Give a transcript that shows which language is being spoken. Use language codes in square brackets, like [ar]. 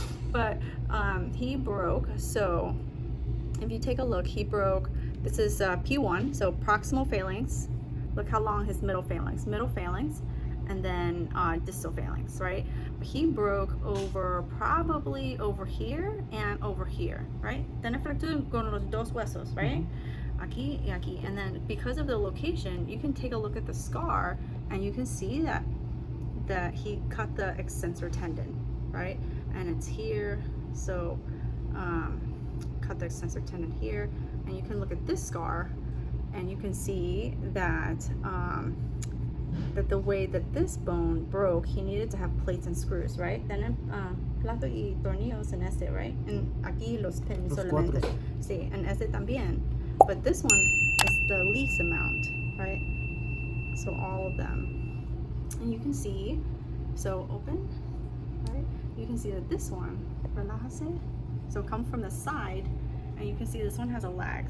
[en] But he broke, so if you take a look, he broke, this is P1, so proximal phalanx. Look how long his middle phalanx, and then distal phalanx, right? But he broke over, probably over here and over here, right? [es] Tiene fractura con los dos huesos, right? Aquí y aquí. [en] And then because of the location, you can take a look at the scar and you can see that he cut the extensor tendon, right? And it's here, so cut the extensor tendon here, and you can look at this scar and you can see that that the way that this bone broke, he needed to have plates and screws, right? [es] Then plato y tornillos en ese, right? And aquí los pins solamente. Sí, and ese también. [en] But this one is the least amount, right? So all of them. And you can see, so open, right? You can see that this one, [es] relájase. [en] So come from the side, and you can see this one has a lag.